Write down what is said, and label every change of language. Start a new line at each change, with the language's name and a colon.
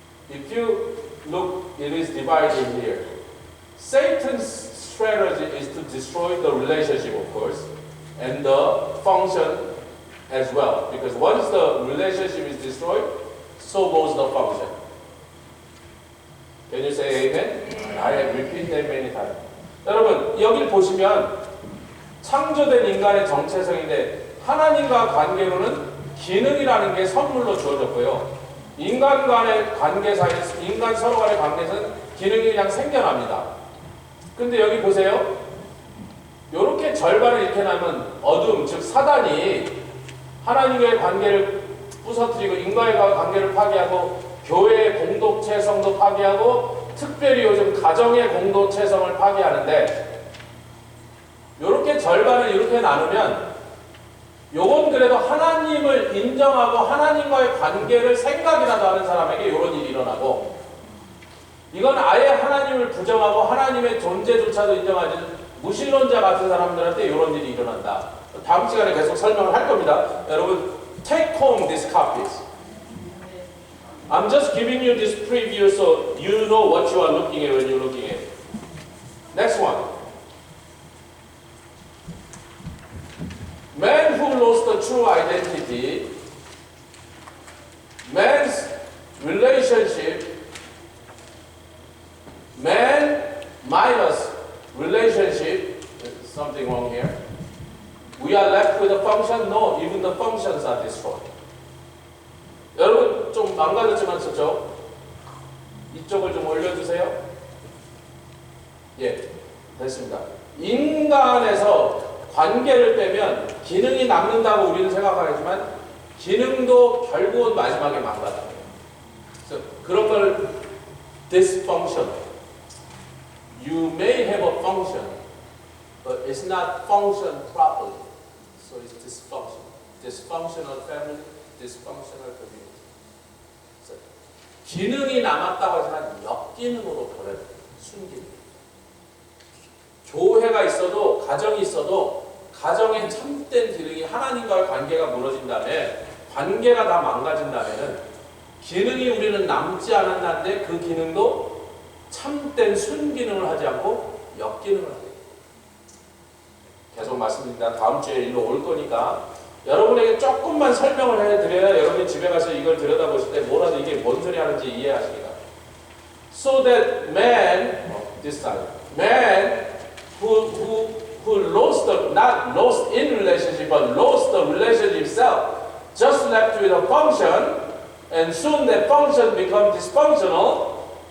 English: If you look, it is divided here. Satan's strategy is to destroy the relationship, of course, and the function as well. Because once the relationship is destroyed, so goes the function. Can you say amen? I have repeated that many times.
Korean: 여러분, 여기 보시면 창조된 인간의 정체성인데 하나님과 관계로는 기능이라는 게 선물로 주어졌고요. 인간 간의 관계 사이에서, 인간 서로 간의 관계에서는 기능이 그냥 생겨납니다. 근데 여기 보세요. 이렇게 절반을 이렇게 나면 어둠, 즉 사단이 하나님과의 관계를 부서뜨리고 인간과의 관계를 파괴하고 교회의 공동체성도 파괴하고 특별히 요즘 가정의 공동체성을 파괴하는데 이렇게 절반을 이렇게 나누면 요건 그래도 하나님을 인정하고 하나님과의 관계를 생각이라도 하는 사람에게 이런 일이 일어나고 이건 아예 하나님을 부정하고 하나님의 존재조차도 인정하지 무신론자 같은 사람들한테 이런 일이 일어난다. 다음 시간에 계속 설명을 할 겁니다. 여러분,
English: take home these copies. I'm just giving you this preview so you know what you are looking at when you're looking at it. Next one. Man who lost the true identity, man's relationship, man minus relationship, there's something wrong here. We are left with a function? No, even the functions are destroyed.
Korean: 여러분 좀 망가졌지만 저쪽 이쪽을 좀 올려주세요. 예, 됐습니다. 인간에서 관계를 빼면 기능이 남는다고 우리는 생각하지만 기능도 결국은 마지막에 망가져요. 그래서 그런 걸 dysfunction.
English: You may have a function, but it's not function properly. So it's dysfunction. Dysfunctional family, dysfunctional community.
Korean: 기능이 남았다고 하지만 역기능으로 버려요. 순기능. 교회가 있어도 가정이 있어도 가정의 참된 기능이 하나님과의 관계가 무너진다면 관계가 다 망가진다면 기능이 우리는 남지 않았는데 그 기능도 참된 순기능을 하지 않고 역기능을 하게 돼요. 계속 말씀드립니다. 다음 주에 일로 올 거니까 여러분에게 조금만 설명을 해드려야 여러분이 집에 가서 이걸 들여다보실 때 뭐라도 이게 뭔 소리 하는지 이해하시기가.
English: So that man, this time, man who lost the, not lost in relationship, but lost the relationship itself, just left with a function, and soon that function becomes dysfunctional.